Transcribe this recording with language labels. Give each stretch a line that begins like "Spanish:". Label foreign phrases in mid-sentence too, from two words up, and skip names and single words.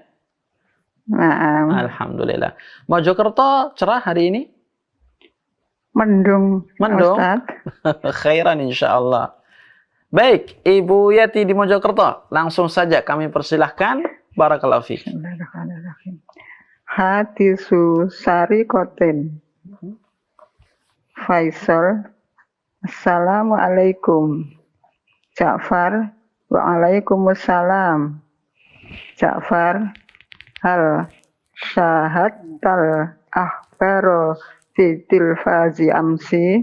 Arabic: نعم. الحمد لله.
Indonesian: Mojokerto cerah hari ini? Mendung. Mendung? Ustaz.
Arabic: خيرا إن شاء الله.
Indonesian: Baik, Ibu Yati di Mojokerto, langsung saja kami persilahkan.
Arabic: بارك الله فيك. بسم الله الرحمن الرحيم. حديث شركتين. Faisal. السلام عليكم. Ja'far. وعليكم السلام. Ja'far. هل شاهدت الأخبار في التلفاز أمس.